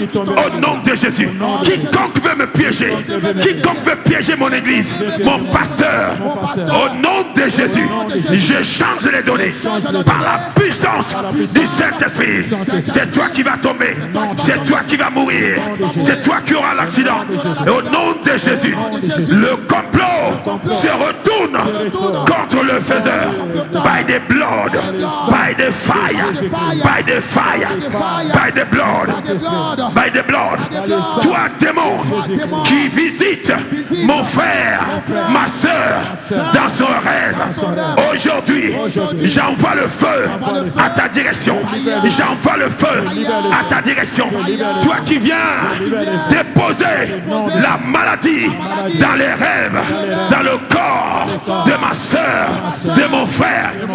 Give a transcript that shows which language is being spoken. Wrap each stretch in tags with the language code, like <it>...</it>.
<fr>Au nom de Jésus. Quiconque veut me piéger, quiconque veut piéger mon église, mon pasteur, au nom de Jésus, je change les données par la puissance du Saint-Esprit. C'est toi qui vas tomber, c'est toi qui vas mourir, c'est toi qui auras l'accident. Et au nom de Jésus, le complot se retourne contre le faiseur.</fr> <en>By the blood, by the fire, by the fire, by the blood, by the blood.</en> <fr>Toi, démon, qui visite mon frère, ma soeur, dans son rêve, aujourd'hui, j'envoie le feu à ta direction. J'envoie le feu à ta direction. Toi qui viens déposer la maladie dans les rêves, dans le corps de ma soeur, de mon frère.</fr>